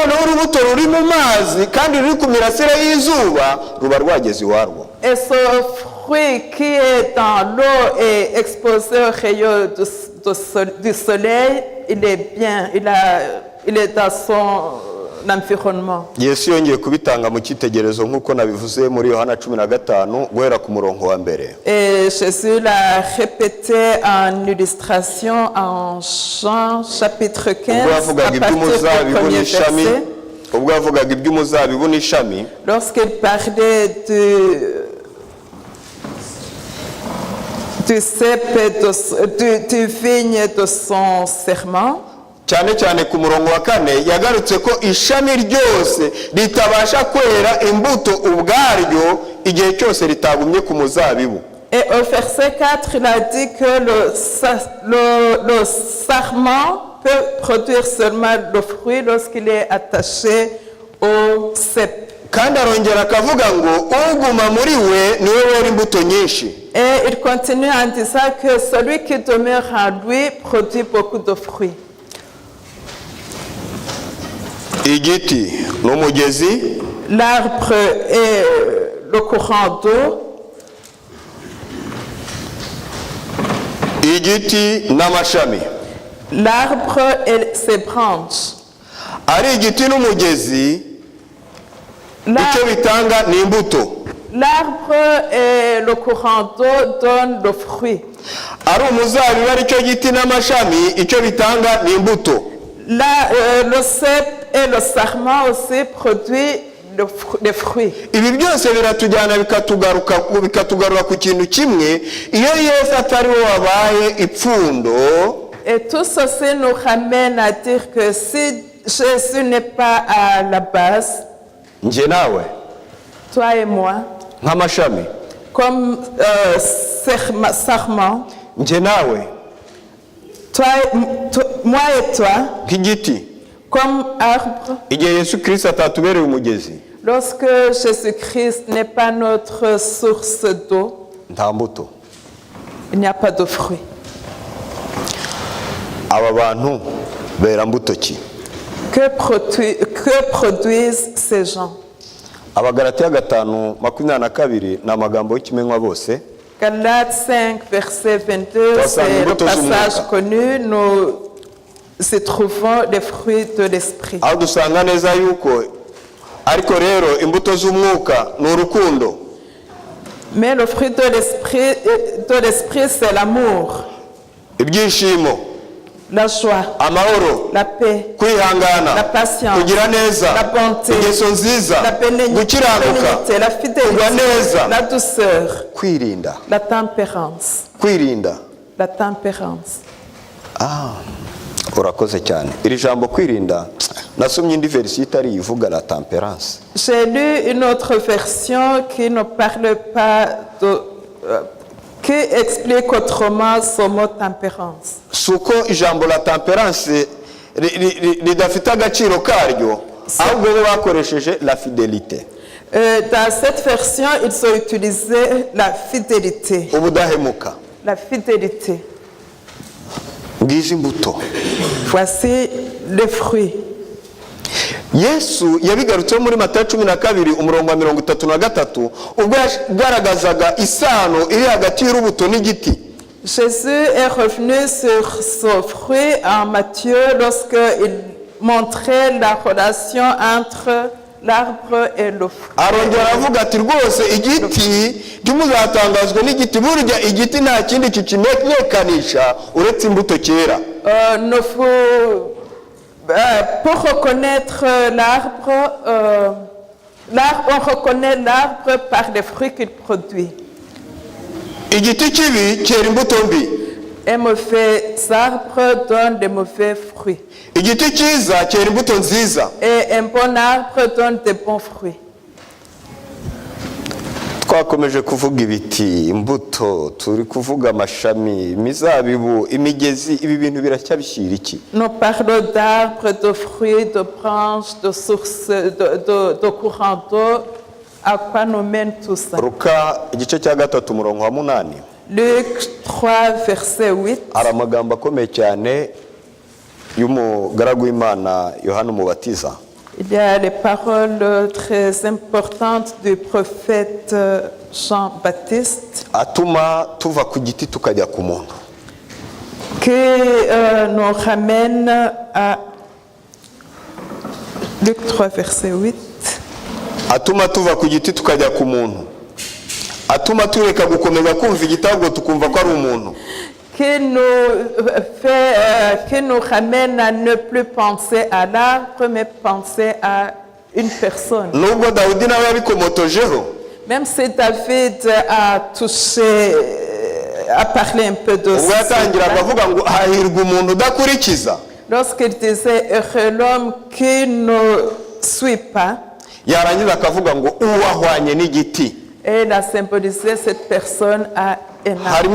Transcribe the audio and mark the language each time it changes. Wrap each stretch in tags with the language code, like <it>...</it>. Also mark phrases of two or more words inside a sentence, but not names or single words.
<fr>Et ce fruit qui est dans l'eau et exposé aux rayons du soleil, il est bien, il est dans son environnement.</fr> <rw>Yesu yongeye kubitanga mu cyitegerezo nk'uko nabivuze muri Yohana 15 guhera ku murongo wa mbere.</rw> <fr>Et Jésus l'a répété en illustration en Jean chapitre 15 à partir du premier verset.</fr> <rw>Ubwo yavugaga iby'umuzabibu n'ishami.</rw> <fr>Lorsqu'il parlait du cep du vigne de son serment.</fr> <rw>cyane cyane ku murongo wa 4 yagarutse ko ishami ryose ritabasha kwera imbuto ubwaryo igihe cyose ritagumye ku muzabibu.</rw> <fr>Et au verset 4 il a dit que le sarment peut produire seulement le fruit lorsqu'il est attaché au cep.</fr> <rw>kandi arongera akavuga ngo uguma muri we niwe wera imbuto nyinshi.</rw> <fr>Et il continue en disant que celui qui demeure en lui produit beaucoup de fruits.</fr> <rw>Igiti n'umugezi.</rw> <fr>L'arbre est le courant d'eau.</fr> <rw>Igiti n'amashami.</rw> <fr>L'arbre et ses branches.</fr> <rw>Ari igiti n'umugezi icyo bitanga ni imbuto.</rw> <fr>L'arbre et le courant d'eau donnent le fruit.</fr> <rw>Ari umuzabibu ari cyo giti n'amashami icyo bitanga ni imbuto.</rw> <fr>Le cep et le sarment aussi produisent des fruits.</fr> <rw>Ibi byose biratujyana bikatugarura ku kintu kimwe iyo Yesu atari we wabaye ipfundo.</rw> <fr>Et tout ceci nous ramène à dire que si Jésus n'est pas à la base,</fr> <rw>nje nawe,</rw> <fr>toi et moi,</fr> <rw>nk'amashami,</rw> <fr>comme sarment,</fr> <rw>nje nawe,</rw> <fr>moi et toi,</fr> <rw>nk'igiti,</rw> <fr>comme arbre.</fr> <rw>Igihe Yesu Kristo atatubereye umugezi,</rw> <fr>lorsque Jésus-Christ n'est pas notre source d'eau,</fr> <rw>nta mbuto,</rw> <fr>il n'y a pas de fruits.</fr> <rw>Aba bantu bera mbuto ki?</rw> <fr>Que produisent ces gens?</fr> <rw>Abagalatiya 5:22 ni amagambo y'ikimenywa bose.</rw> <fr>Galates 5 verset 22, c'est le passage connu. Nous y trouvons les fruits de l'esprit.</fr> <rw>Aho dusanga neza yuko ariko rero imbuto z'umwuka ni urukundo.</rw> <fr>Mais le fruit de l'esprit c'est l'amour.</fr> <rw>Ibyishimo.</rw> <fr>la joie,</fr> <rw>amahoro,</rw> <fr>la paix,</fr> <rw>kwihangana,</rw> <fr>la patience,</fr> <rw>kugira neza,</rw> <fr>la bonté,</fr> <rw>ingeso nziza,</rw> <fr>la</fr> <rw>gukiranuka,</rw> <fr>bénignité, la</fr> <rw>kugwa neza,</rw> <fr>fidélité, la douceur,</fr> <rw>kwirinda,</rw> <fr>la tempérance.</fr> <rw>kwirinda.</rw> <fr>La tempérance.</fr> <rw>Urakoze cyane. Iri jambo kwirinda nasomye indi version itari ivuga</rw> <fr>la tempérance. J'ai lu une autre version qui ne parle pas de... qui explique autrement ce mot tempérance.</fr> <rw>Suko ijambo</rw> <fr>la tempérance</fr> <rw>ridafite agaciro karyo, ahubwo bo bakoresheje</rw> <fr>la fidélité. Dans cette version, ils ont utilisé la fidélité.</fr> <rw>Ubudahemuka.</rw> <fr>La fidélité.</fr> <rw>Ngizi imbuto.</rw> <fr>Voici les fruits.</fr> <rw>Yesu yabigarutseho muri Matayo 12 umurongo wa 33 ubwo yagaragazaga isano iri hagati y'urubuto n'igiti.</rw> <fr>Jésus est revenu sur ce fruit en Matthieu lorsqu'il montrait la relation entre l'arbre et le fruit.</fr> <rw>Arongera avuga ati rwose igiti ntimuzatangazwe n'igiti, burya igiti nta kindi kikimenyekanisha uretse imbuto cyera.</rw> <fr>Pour reconnaître l'arbre, on reconnaît l'arbre par les fruits qu'il produit.</fr> <rw>Igiti kibi cyera imbuto mbi.</rw> <fr>Un mauvais arbre donne des mauvais fruits.</fr> <rw>Igiti cyiza cyera imbuto nziza.</rw> <fr>Et un bon arbre donne des bons fruits.</fr> <rw>Twakomeje kuvuga ibiti, imbuto, turi kuvuga amashami, imizabibu, imigezi, ibi bintu biracyabishyira iki?</rw> <fr>Nous parlons d'arbres, de fruits, de branches, de sources, de courants d'eau. À quoi nous mène tout ça?</fr> <rw>Luka igice cya 3 umurongo wa 8.</rw> <fr>Luc 3 verset 8.</fr> <rw>Hari amagambo akomeye cyane y'umugaragu w'Imana Yohana Umubatiza.</rw> <fr>Il y a les paroles très importantes du prophète Jean-Baptiste</fr> <rw>Atuma tuva ku giti tukajya ku muntu.</rw> <fr>qui nous ramène à Luc 3 verset 8.</fr> <rw>Atuma tuva ku giti tukajya ku muntu. Atuma tureka gukomeza kumva igitabo tukumva ko ari umuntu.</rw> <fr>Qui nous ramène à ne plus penser à l'arbre, mais penser à une personne.</fr> <rw>Nubwo Dawidi nawe yabikomotojeho.</rw> <fr>Même si David a touché, a parlé un peu de ça. Lorsqu'il disait heureux l'homme qui ne suit pas, et il a symbolisé cette personne à un arbre.</fr>